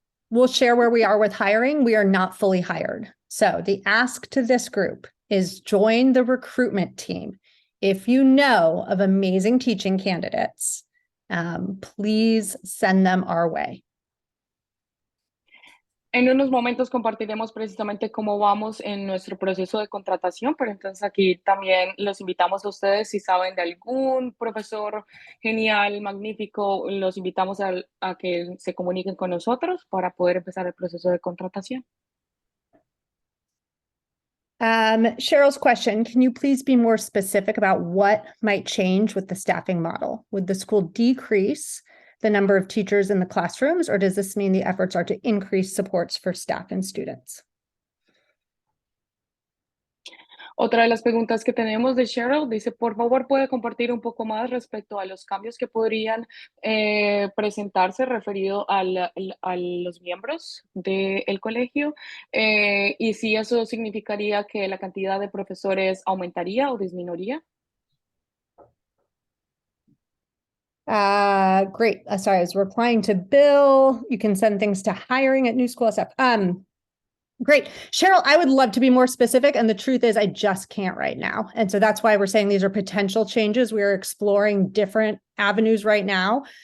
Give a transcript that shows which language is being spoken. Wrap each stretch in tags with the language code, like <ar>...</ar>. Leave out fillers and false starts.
<en>We'll share where we are with hiring. We are not fully hired. So the ask to this group is join the recruitment team. If you know of amazing teaching candidates, please send them our way.</en> <es>En unos momentos compartiremos precisamente cómo vamos en nuestro proceso de contratación, pero entonces aquí también los invitamos a ustedes, si saben de algún profesor genial, magnífico, los invitamos a que se comuniquen con nosotros para poder empezar el proceso de contratación.</es> <en>Cheryl's question, can you please be more specific about what might change with the staffing model? Would the school decrease the number of teachers in the classrooms, or does this mean the efforts are to increase supports for staff and students?</en> <es>Otra de las preguntas que tenemos de Cheryl dice, por favor, ¿puede compartir un poco más respecto a los cambios que podrían presentarse referido a los miembros del colegio? Y si eso significaría que la cantidad de profesores aumentaría o disminuiría.</es> <en>Great. Sorry, I was replying to Bill. You can send things to hiring at New School SF. Great. Cheryl, I would love to be more specific. And the truth is, I just can't right now. And so that's why we're saying these are potential changes. We are exploring different avenues right now.</en>